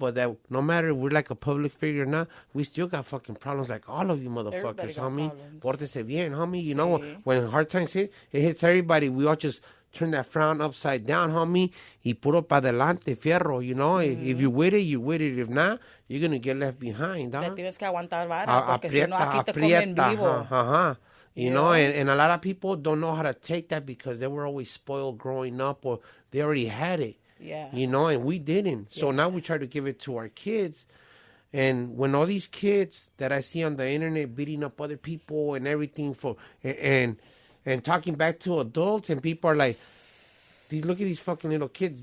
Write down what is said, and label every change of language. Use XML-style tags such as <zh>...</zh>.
<en>But that no matter if we're like a public figure or not, we still got fucking problems like all of you motherfuckers, homie.</en> <es>Portense Biennn,</es> <en>homie. You know, when hard times hit, it hits everybody. We all just turn that frown upside down, homie.</en> <es>Y puro pa adelante, fierro,</es> <en>you know. If you with it, you with it. If not, you're going to get left behind,</en> <es>Le tienes que aguantar vara, porque si no, aquí te comen vivo.</es> <en>You know, and a lot of people don't know how to take that because they were always spoiled growing up or they already had it. Yeah. You know, and we didn't. So now we try to give it to our kids. And when all these kids that I see on the internet beating up other people and everything and talking back to adults and people are like, look at these fucking little kids.</en>